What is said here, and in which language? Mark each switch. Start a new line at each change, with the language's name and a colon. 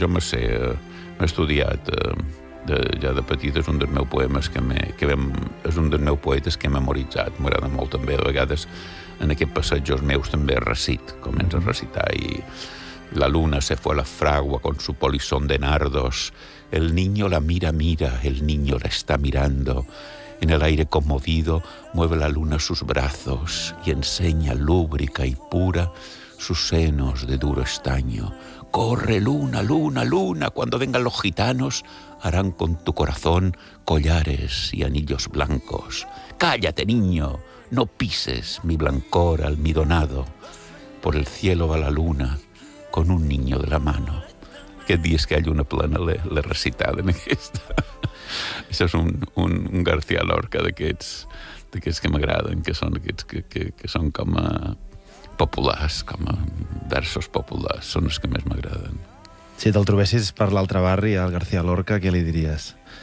Catalan: Jo m'he estudiat ja de petit, és un dels meus poemes és un dels meus poetes que he memoritzat. M'agrada molt també, a vegades en aquest passeig els meus també recit, comença a recitar, i la luna se fue a la fragua con su polizón de nardos.
Spanish: El niño la mira, el niño la está mirando. En el aire conmovido mueve la luna sus brazos y enseña lúbrica y pura sus senos de duro estaño. Corre, luna, luna, luna, cuando vengan los gitanos harán con tu corazón collares y anillos blancos. Cállate, niño, no pises mi blancor almidonado. Por el cielo va la luna con un niño de la mano.
Catalan: Aquest dia és que hi ha una plena l'he recitada en aquesta. Això és un García Lorca d'aquests que m'agraden, que són aquests que són com a populars, com a versos populars, són els que més m'agraden. Si te'l trobessis per l'altre barri, al García Lorca, què li diries?